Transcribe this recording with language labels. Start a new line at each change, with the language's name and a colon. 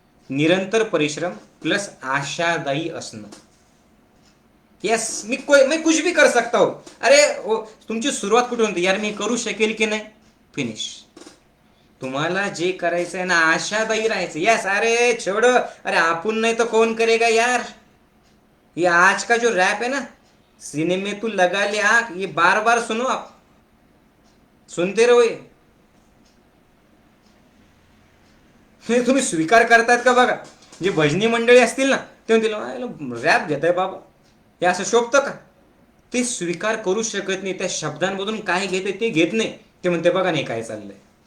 Marathi: निरंतर परिश्रम प्लस आशादायी असणं. यस,
Hindi: मैं कुछ भी कर सकता हूं.
Marathi: अरे तुमची सुरुवात कुठून होती? यार मी करू शकेल की नाही, फिनिश. तुम्हाला जे करायचं आहे ना, आशादायी राहायचं. यस,
Hindi: अरे छोड़,
Marathi: अरे आपण नाही
Hindi: तो कौन करेगा यार. ये आज का जो रैप है ना, सीने में तू लगा ले आंख, ये बार बार सुनो आप, सुनते रहो.
Marathi: ये तुम्ही स्वीकार करतात का बघा. जे भजनी मंडळी असतील ना, ते म्हणतील रॅप घेत आहे बाबा, हे असं शोभतं का? ते स्वीकार करू शकत नाही. त्या शब्दांमधून काय घेते ते घेत नाही. ते म्हणते बघा नाही काय चाललंय.